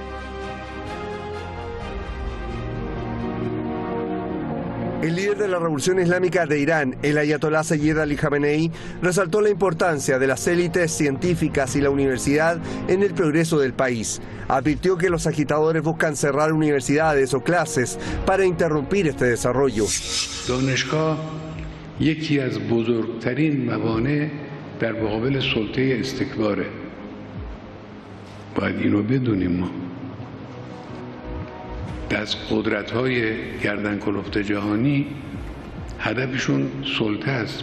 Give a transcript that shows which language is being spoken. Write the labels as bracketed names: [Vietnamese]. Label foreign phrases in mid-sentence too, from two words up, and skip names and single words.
[Spanish] El líder de la Revolución Islámica de Irán, el Ayatollah Sayyid Ali Jamenei, resaltó la importancia de las élites científicas y la universidad en el progreso del país. Advirtió que los agitadores buscan cerrar universidades o clases para interrumpir este desarrollo. [Persian] دانشگاه یکی از بزرگترین موانع در مقابل سلطه استکباره. باید اینو بدونیم ما. از قدرت‌های گردن کلفت جهانی هدفشون سلطه است.